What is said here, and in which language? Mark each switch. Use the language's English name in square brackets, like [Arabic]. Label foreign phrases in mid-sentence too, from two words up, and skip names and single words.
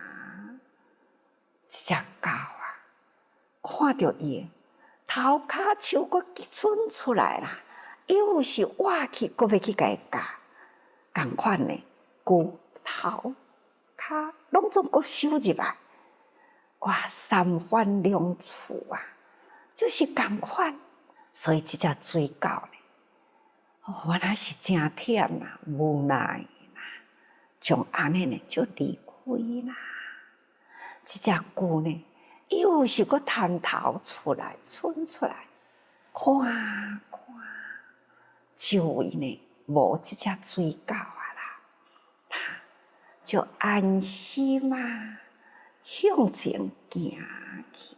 [Min Nan Chinese] 这只狗啊，看到伊头壳手搁伸出来啦，又是挖去，搁要去甲伊咬，同款呢，骨头、骹拢总搁收入来，哇，三番两处啊，就是同款。所以这只水狗呢，原来是真忝啦，无奈啦，从安尼呢就离开啦。这只牛呢，又是搁探头出来，伸出来，看看，就因呢无这只水狗啊啦，它就安心啊，向前行去。